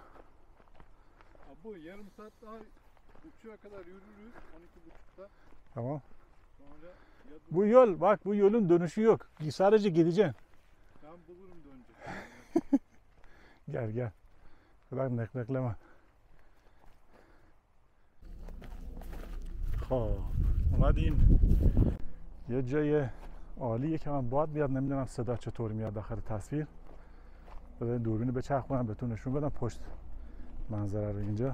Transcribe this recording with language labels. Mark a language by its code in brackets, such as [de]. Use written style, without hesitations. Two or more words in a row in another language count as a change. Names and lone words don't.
[tr] Bu yarım saat daha uçuğa kadar yürürüz 12.30'da. Tamam. Sonra Bu yol bak bu yolun dönüşü yok. Sadece gideceksin. ben bulurum dönecek. Gel. Kadar neklekleme. [fa] خب اومدیم یه جای عالیه که من باد بیاد نمیدونم صدا چطور میاد داخل تصویر. بذارین دوربینو بچرخونم بهتون نشون بدم پشت منظره رو اینجا.